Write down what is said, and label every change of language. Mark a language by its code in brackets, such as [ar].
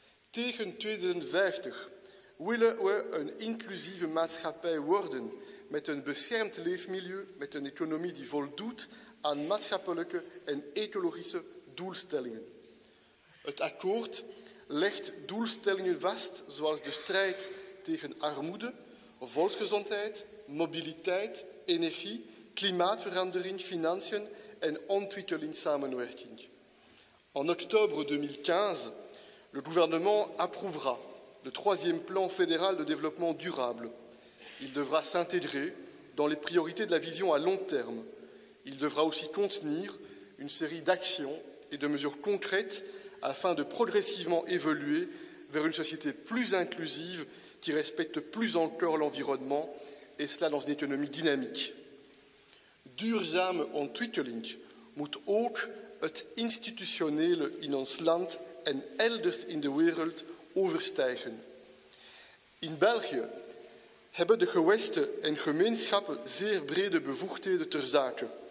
[nl] Tegen 2050 willen we een inclusieve maatschappij worden met een beschermd leefmilieu, met een economie die voldoet aan maatschappelijke en ecologische doelstellingen. Het akkoord legt doelstellingen vast zoals de strijd tegen armoede, volksgezondheid, mobiliteit, energie, klimaatverandering, financiën en ontwikkelingssamenwerking. [fr] En octobre 2015, le gouvernement approuvera le troisième plan fédéral de développement durable. Il devra s'intégrer dans les priorités de la vision à long terme. Il devra aussi contenir une série d'actions et de mesures concrètes afin de progressivement évoluer vers une société plus inclusive qui respecte plus encore l'environnement, et cela dans [nl] een economie [fr] dynamique. [nl] Duurzame ontwikkeling moet ook het institutionele in ons land en elders in de wereld overstijgen. In België hebben de gewesten en gemeenschappen zeer brede bevoegdheden ter zake.